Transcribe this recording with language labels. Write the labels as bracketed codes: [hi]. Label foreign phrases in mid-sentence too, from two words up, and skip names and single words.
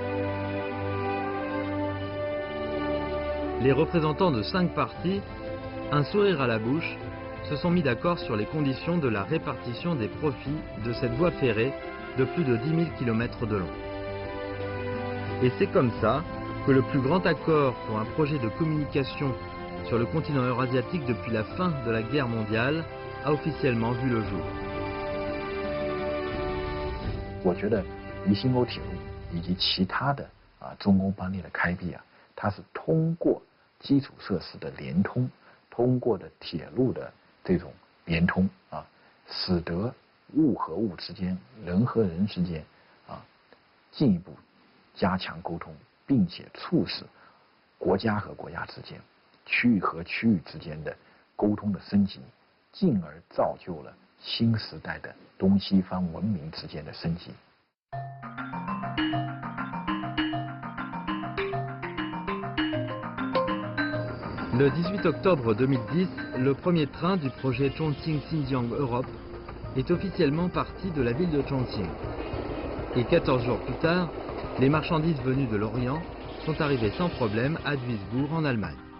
[fr] Les représentants de 5 parties, un sourire à la bouche, se sont mis d'accord sur les conditions de la répartition des profits de cette voie ferrée de plus de 10 000 km de long. Et c'est comme ça que le plus grand accord pour un projet de communication sur le continent eurasiatique depuis la fin de la guerre mondiale a officiellement vu le jour. [zh] 我觉得渝新沟铁路以及其他的中欧班列的开辟它是通过基础设施的联通，通过的铁路的这种联通使得物和物之间、人和人之间进一步加强沟通，并且促使国家和国家之间、区域和区域之间的沟通的升级，进而造就了新时代的东西方文明之间的升级。 [fr] Le 18 octobre 2010, le premier train du projet Chongqing-Xinjiang Europe est officiellement parti de la ville de Chongqing. Et 14 jours plus tard, les marchandises venues de l'Orient sont arrivées sans problème à Duisbourg en Allemagne.